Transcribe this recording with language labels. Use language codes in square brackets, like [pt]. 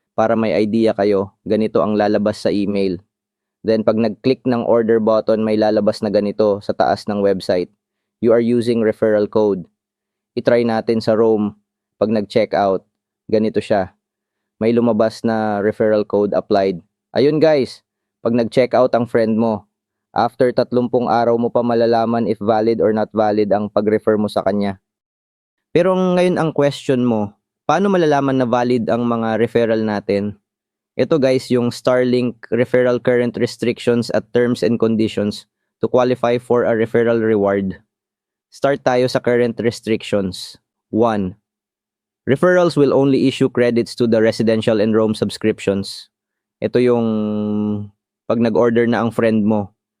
[tl] Para may idea kayo, ganito ang lalabas sa email. Then pag nag-click ng order button, may lalabas na ganito sa taas ng website. [en] You are using referral code. [tl] I-try natin sa Roam. Pag nag-check out, ganito siya. May lumabas na referral code applied. Ayun guys, pag nag-check out ang friend mo, after 30 araw mo pa malalaman if valid or not valid ang pag-refer mo sa kanya. Pero ngayon ang question mo, paano malalaman na valid ang mga referral natin? Ito guys, yung [en] Starlink referral current restrictions at terms and conditions to qualify for a referral reward. Start tayo sa current restrictions. 1. Referrals will only issue credits to the residential and roam subscriptions. [tl] Ito yung pag nag-order na ang friend mo.